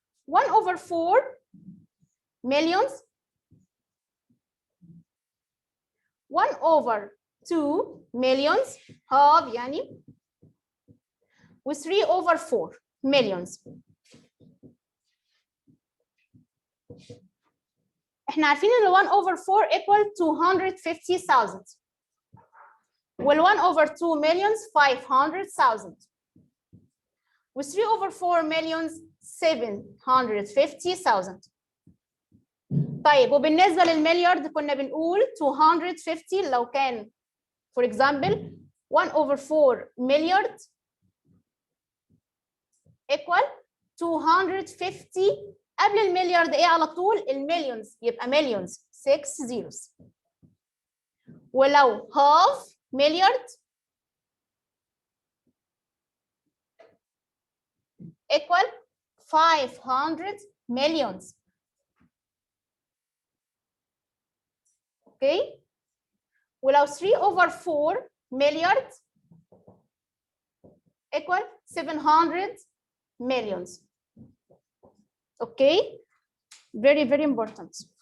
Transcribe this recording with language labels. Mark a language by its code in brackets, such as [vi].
[en] 1/4 millions 1/2 millions half يعني و 3/4 millions. [ar] احنا عارفين ان 1/4 equal 250,000 وال 1/2 millions 500,000 و 3/4 millions 750,000. طيب وبالنسبة للمليارد كنا بنقول 250 لو كان for example 1/4 مليارد equal 250 قبل المليارد ايه على طول؟ المليونز يبقى مليونز 6 zeros. [en] ولو half مليارد equal 500 millions. Okay? ولو 3/4 مليارد equal 700 millions. Okay, very very important.